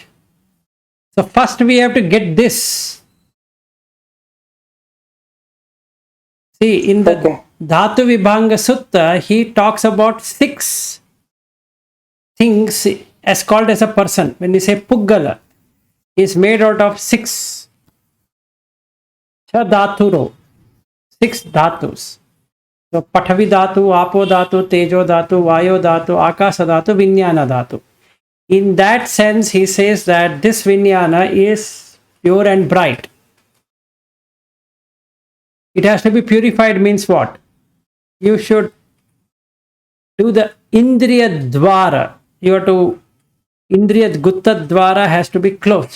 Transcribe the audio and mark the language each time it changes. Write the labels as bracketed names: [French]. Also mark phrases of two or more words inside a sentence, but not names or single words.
[English] So first we have to get this. See, in the Okay. Dhatu Vibhanga Sutta, he talks about 6 things as called as a person. When we say Puggala, is made out of 6 Dhaturo, 6 dhatus. [Pali] So Pathavi Dhatu, Apo Dhatu, Tejo Dhatu, Vayo Dhatu, Akasa Dhatu, Vinyana Dhatu. [English] In that sense, he says that this Vinyana is pure and bright. It has to be purified means what? You should do the [Pali] Indriya Dwara. [English] You have to, [Pali] Indriya Gutta Dwara [English] has to be closed.